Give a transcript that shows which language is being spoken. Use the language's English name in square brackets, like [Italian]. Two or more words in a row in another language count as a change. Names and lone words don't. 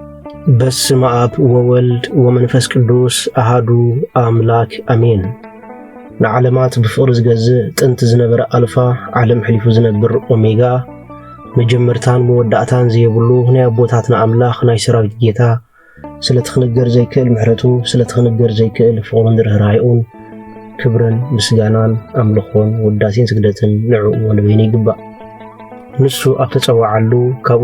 [Geez] በስመ አብ ወወልድ ወመንፈስ ቅዱስ አሃዱ አምላክ አሜን። [Tigrinya] ንዓለማት ብፍቅሪ ዝገዝእ ጥንቲ ዝነበረ አልፋ ዓለም ሕሊፉ ዝነብር ኦሜጋ መጀመርታን መወዳእታን ዘየብሉ ናይ አቦታትና አምላኽ ናይ ሰራዊት ጌታ ስለትኽንገር ዘይክእል ምሕረቱ ስለትኽንገር ዘይክእል ፍቅሩን ርህራሄኡን ክብርን ምስጋናን አምልኾን ውዳሴን ስግደትን ንዕኡ ወንበይኒ ይግባእ። ንሱ ኣብ ተጸዋዓሉ ካብኡ